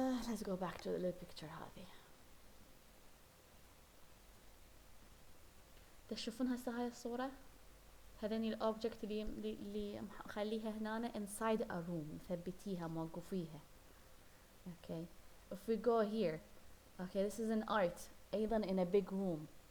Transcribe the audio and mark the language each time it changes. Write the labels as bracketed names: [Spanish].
[English] Let's go back to the little picture هذه. [Arabic] تشوفون هسه هاي الصورة؟ هذني الأوبجكت اللي مخليها هنا [English] inside a room [Arabic] مثبتيها موقفيها. [English] Okay. If we go here, okay, this is an art أيضا in a big room.